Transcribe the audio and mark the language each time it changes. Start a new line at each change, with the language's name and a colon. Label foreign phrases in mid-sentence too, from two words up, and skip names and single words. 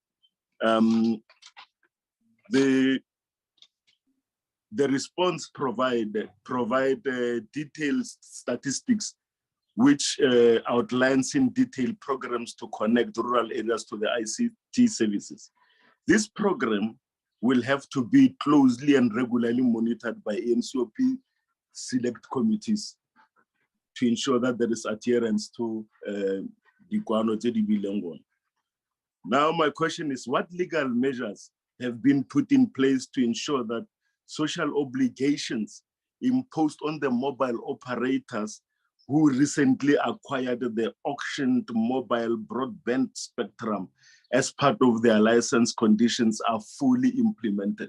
English: The response provide detailed statistics which outlines in detail programs to connect rural areas to the ICT services. This program will have to be closely and regularly monitored by NCOP select committees to ensure that there is adherence to the
Tswana: kwano tse di bileng gona.
English: Now, my question is, what legal measures have been put in place to ensure that social obligations imposed on the mobile operators who recently acquired the auctioned mobile broadband spectrum as part of their license conditions are fully implemented?